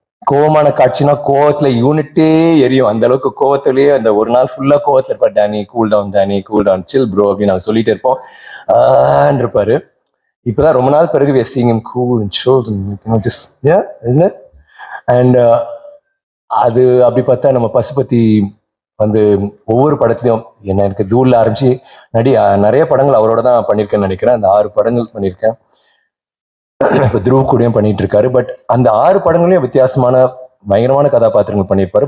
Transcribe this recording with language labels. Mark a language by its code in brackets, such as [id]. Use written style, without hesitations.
[ta] கோவமான காட்சினா கோவத்துல யூனிட்டே எரியும், அந்த அளவுக்கு கோவத்திலேயே அந்த ஒரு நாள் ஃபுல்லா கோவத்துல இருப்பார். Danny [en] cool down chill bro [ta] அப்படின்னு நாங்கள் சொல்லிட்டு இருப்போம். இருப்பாரு. இப்பதான் ரொம்ப நாள் பிறகு [en] we are seeing him cool and chilled and just yeah, isn't it? [ta] And அது அப்படி பார்த்தா நம்ம பசுபதி வந்து ஒவ்வொரு படத்துலையும் எனக்கு தூள்ல ஆரம்பிச்சு நிறைய படங்கள் அவரோட தான் பண்ணியிருக்கேன்னு நினைக்கிறேன். அந்த 6 படங்கள் பண்ணியிருக்கேன். இப்போ துருவ் கூடயும் பண்ணிட்டு இருக்காரு. பட் அந்த 6 படங்களையும் வித்தியாசமான பயங்கரமான கதாபாத்திரங்கள் பண்ணியிருப்பாரு.